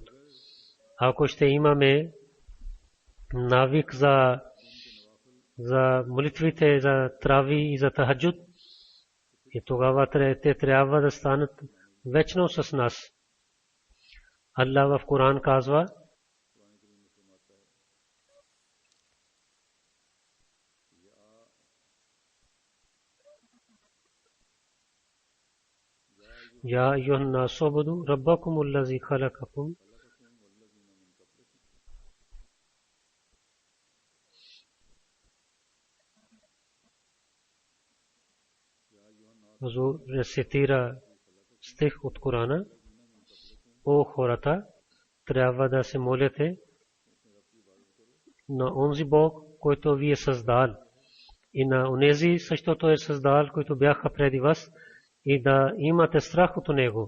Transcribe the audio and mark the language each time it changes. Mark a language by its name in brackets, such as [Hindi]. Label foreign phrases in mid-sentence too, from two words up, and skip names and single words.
[Bulgarian] Ако ще имаме навик за молитвите, за трави и за тахаджуд, и тогава те трябва да станат вечно с нас. Аллах в Коран казва: [Arabic] يا أيها الناس اعبدوا ربكم الذي خلقكم. [Bulgarian] Хузур рецитира стих от Корана: О хората, трябва да се молите на онзи Бог, който ви е създал, и на онези също Той е създал, които бяха преди вас, и да имате страх от Него.